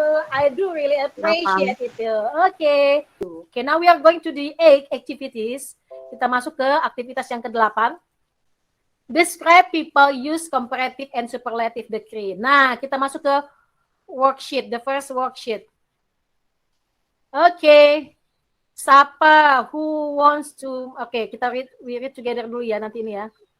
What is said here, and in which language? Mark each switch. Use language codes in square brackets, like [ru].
[en] I do really appreciate it. Okay. Okay, now we are going to the 8 activities. [id] Kita masuk ke aktivitas yang ke-8. [en] Describe people use comparative and superlative degree. [id] Nah, kita masuk ke worksheet, [en] the first worksheet. Okay. [id] Siapa [en] who wants to? Okay, we read together [id] dulu ya nanti ini ya.